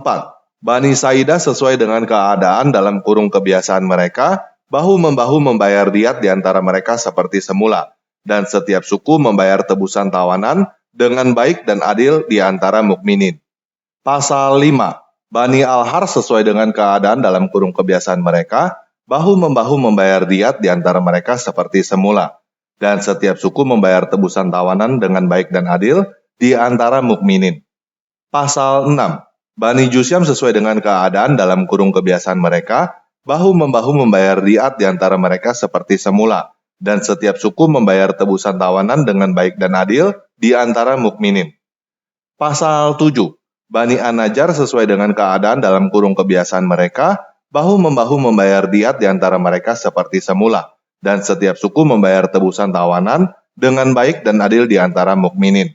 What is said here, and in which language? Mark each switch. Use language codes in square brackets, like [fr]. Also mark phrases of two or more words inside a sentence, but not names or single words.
[id] Bani Saidah sesuai dengan keadaan dalam kurung kebiasaan mereka, bahu-membahu membayar diat di antara mereka seperti semula, dan setiap suku membayar tebusan tawanan dengan baik dan adil di antara mukminin. Pasal 5. Bani Al-Har sesuai dengan keadaan dalam kurung kebiasaan mereka, bahu-membahu membayar diat di antara mereka seperti semula, dan setiap suku membayar tebusan tawanan dengan baik dan adil di antara mukminin. Pasal 6. Bani Jusyam sesuai dengan keadaan dalam kurung kebiasaan mereka, bahu-membahu membayar diat di antara mereka seperti semula, dan setiap suku membayar tebusan tawanan dengan baik dan adil di antara mukminin. Pasal 7. Bani An-Najjar sesuai dengan keadaan dalam kurung kebiasaan mereka, bahu-membahu membayar diat di antara mereka seperti semula, dan setiap suku membayar tebusan tawanan dengan baik dan adil di antara mukminin.